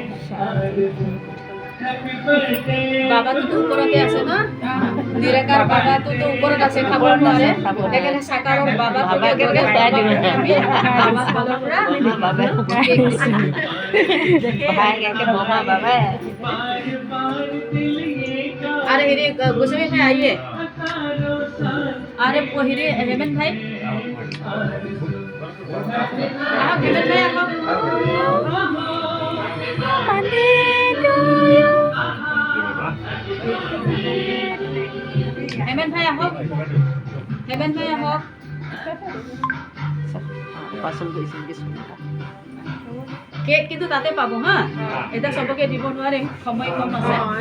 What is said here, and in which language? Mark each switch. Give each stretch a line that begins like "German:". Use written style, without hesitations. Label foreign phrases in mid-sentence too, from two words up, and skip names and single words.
Assamese: বাবা তো উপৰতে আছে ন নিৰাকাৰ বাবা তো ওপৰত আছে খাব নোৱাৰে সেইকাৰণে সাকাৰৰ বাবাকে খুৱাই দিওঁ আমি বাবা ফালৰ পৰা বাবা কেক দিছে ভাই একে মামা বাবা
Hindi: अरे हेरी गोस्वामी भाई आइए अरे हेरी हेमंत भाई हेमंत भाई आओ हेमंत भाई आओ हेमंत भाई आओ पसंद केक
Assamese: কিন্তু তাতে পাবো হা এটা সবকে দিব নোৱাৰিম সময় কম আছে